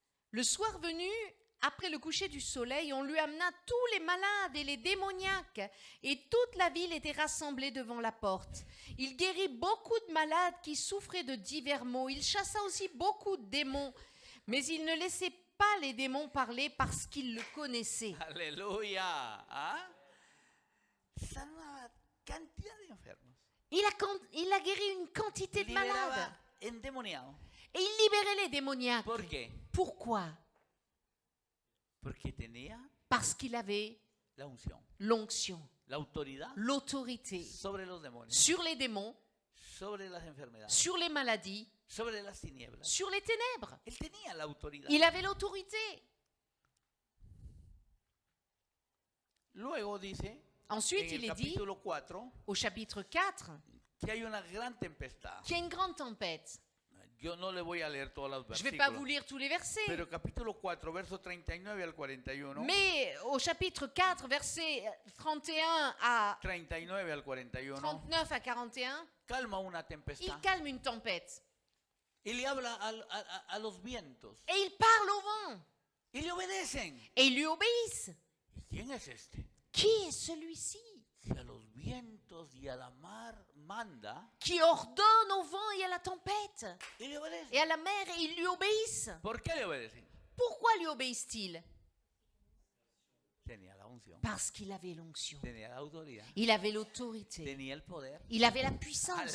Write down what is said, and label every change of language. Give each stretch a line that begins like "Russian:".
French: Le soir venu, après le coucher du soleil, on lui amena tous les malades et les démoniaques, et toute la ville était rassemblée devant la porte. Il guérit beaucoup de malades qui souffraient de divers maux. Il chassa aussi beaucoup de démons, mais il ne laissait pas les démons parler parce qu'il le connaissait.
Spanish: Aleluya. ¿Ah? Sanaba cantidad de enfermos.
French: Il a guéri une quantité de malades,
Spanish: Liberaba endemoniados.
French: et il libérait les démoniaques.
Spanish: ¿Por qué?
French: Pourquoi?
Spanish: Porque tenía
French: Parce qu'il avait
Spanish: la unción,
French: l'onction,
Spanish: la autoridad
French: l'autorité
Spanish: sobre los demonios,
French: sur les démons,
Spanish: sobre las enfermedades,
French: sur les maladies,
Spanish: sobre las tinieblas.
French: sur les ténèbres.
Spanish: Él tenía la autoridad.
French: Il avait l'autorité.
Spanish: Luego dice
French: Ensuite, il
Spanish: el
French: est dit
Spanish: capítulo 4
French: au chapitre 4
Spanish: que hay una gran tempestad.
French: qu'il y a une grande tempête.
Spanish: Yo no le voy a leer todos los
French: Je ne vais pas vous
Spanish: versículos,
French: lire tous les versets,
Spanish: pero capítulo 4, versos 39 al 41,
French: mais au chapitre 4, versets 31 à
Spanish: 39 al 41,
French: 39 à 41,
Spanish: calma una
French: il
Spanish: tempestad
French: calme une tempête.
Spanish: y le habla a los vientos
French: Et il parle au vent.
Spanish: y le obedecen.
French: Et ils lui obéissent.
Spanish: ¿Y quién es este?
French: Qui est celui-ci
Spanish: Que a los vientos y a la mar manda
French: qui ordonne au vent et à la tempête
Spanish: y le obedecen.
French: et à la mer et ils lui obéissent?
Spanish: ¿Por qué le obedecen?
French: Pourquoi lui obéissent-ils?
Spanish: Tenía la unción,
French: Parce qu'il avait l'onction.
Spanish: tenía la autoridad,
French: Il avait l'autorité.
Spanish: tenía el poder.
French: Il avait la puissance.